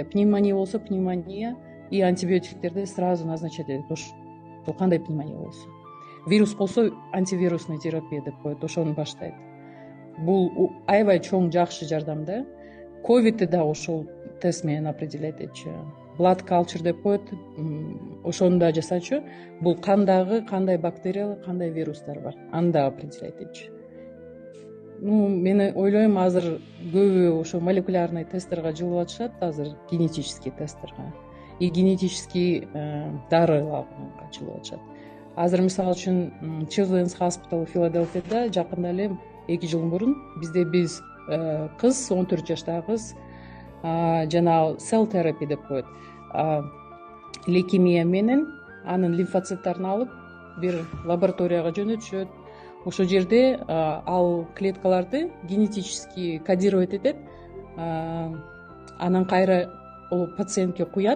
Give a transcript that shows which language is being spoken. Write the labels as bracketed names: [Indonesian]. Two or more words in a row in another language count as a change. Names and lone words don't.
[Kyrgyz] Пневмония болсо пневмония и антибиотиктерди [Russian] сразу назначать [Kyrgyz] этет. Ошол кандай пневмония болсо. Вирус болсо [Russian] антивирусный терапия [Kyrgyz] деп коет, ошону баштайт. Бул аябай чоң жакшы жардам да. Ковидти да ошол тест менен определять этчү. [English] blood culture [Kyrgyz] деп коет, ошону да жасачу. Бул кандагы кандай бактериялар, кандай вирустар бар, аны да определять этчү. Мен ойлойм, азыр көбү ошо молекулярный тесттерге жылып атышат, азыр генетический тесттерге и генетический дарыларга жылып атышат. Азыр мисалы үчүн Children's Hospital Филадельфияда жакында эле 2 жыл мурун биз кыз, 14 жаштагы кыз жанагы [English] cell therapy [Kyrgyz] деп коет, лейкемия менен анын лимфоциттарын алып бир лабораторияга жөнөтүшөт. Ошол жерде ал клеткаларды [Russian] генетически кодировать [Kyrgyz] этет, анан кайра ал пациентке куят.